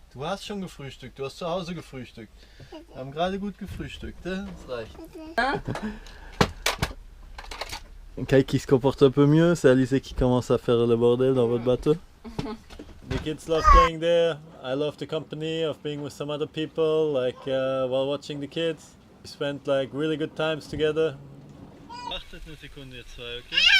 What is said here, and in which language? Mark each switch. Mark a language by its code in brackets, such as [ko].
[de] Du hast schon gefrühstückt, du hast zu Hause gefrühstückt. Wir haben gerade gut gefrühstückt, hein? Das reicht. [fr] Kai qui se comporte un peu mieux, c'est Alizé qui commence à faire le bordel dans votre bateau. [en] The kids love playing there. I love the company of being with some other people, like while watching the kids. We spent like really good times together. [de] Wartet eine Sekunde, ihr zwei, okay?